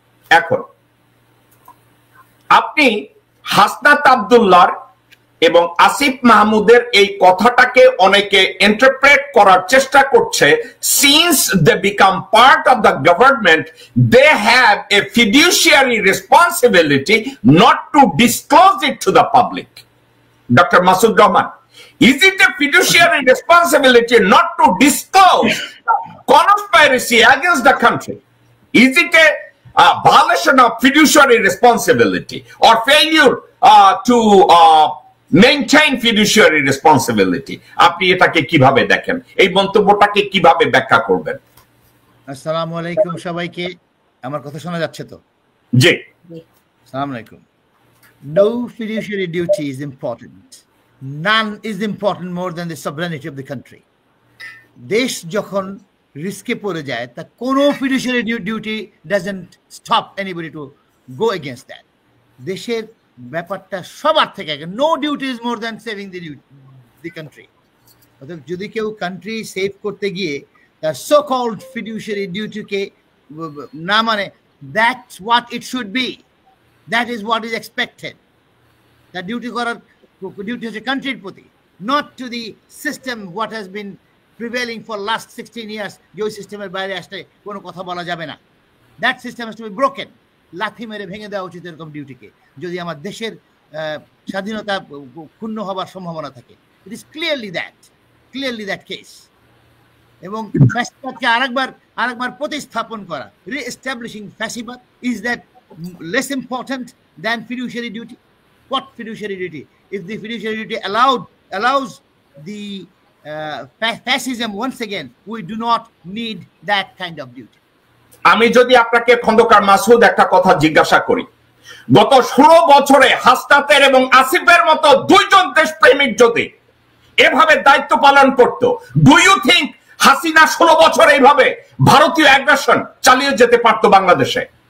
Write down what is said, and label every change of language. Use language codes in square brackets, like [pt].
[bn] এখন আপনি হাসনাত আব্দুল্লাহর এবং আসিফ মাহমুদের এই কথাটাকে অনেকে ইন্টারপ্রেট করার চেষ্টা করছে, [en] Since they become part of the government they have a fiduciary responsibility not to disclose it to the public. Doctor Masud Rahman, is it a fiduciary responsibility not to disclose conspiracy against the country? Is it a violation of fiduciary responsibility or failure to maintain fiduciary responsibility? [bn] আপনি এটাকে কিভাবে দেখেন? এই মন্তব্যটাকে কিভাবে ব্যাখ্যা করবেন? আসসালামু আলাইকুম সবাইকে। আমার কথা শোনা যাচ্ছে তো? জি। আসসালামু আলাইকুম। [en] No fiduciary duty is important. None is important more than the sovereignty of the country. [bn] দেশ যখন রিস্কে পড়ে যায়, তা কোনো [en] fiduciary duty doesn't stop anybody to go against that. [bn] দেশের ব্যাপারটা সবার থেকে আগে, [en] no duty is more than saving the country. [bn] অর্থাৎ যদি কেউ কান্ট্রি সেভ করতে গিয়ে তার সো কল্ড fiduciary duty কে না মানে, [en] that's what it should be. That is what is expected. That duty [bn] করার duty হচ্ছে কান্ট্রির প্রতি, [en] not to the system what has been prevailing for last 16 years, [bn] যে ওই সিস্টেমের বাইরে আসলে কোনো কথা বলা যাবে না। [en] That system has to be broken. [bn] লাথি মেরে ভেঙে দেওয়া উচিত এরকম ডিউটিকে, যদি আমার দেশের স্বাধীনতা ক্ষুণ্ণ হবার সম্ভাবনা থাকে। [en] It is clearly that. Clearly that case. [bn] এবং ফ্যাসিবাদকে আরেকবার প্রতিস্থাপন করা, [en] Re-establishing ফ্যাসিবাদ, is that less important than fiduciary duty? What fiduciary duty? If the fiduciary duty allows the fascism once again, we do not need that kind of duty. [bn] আমি যদি আপনাকে খন্দকার মাসুদ একটা কথা জিজ্ঞাসা করি, গত 16 বছরে হাসনাতের এবং আসিফের মতো দুইজন দেশপ্রেমিক যদি এভাবে দায়িত্ব পালন করত, [en] do you think [bn] হাসিনা 16 বছর এইভাবে ভারতীয় অ্যাগ্রেশন চালিয়ে যেতে পারতো বাংলাদেশে?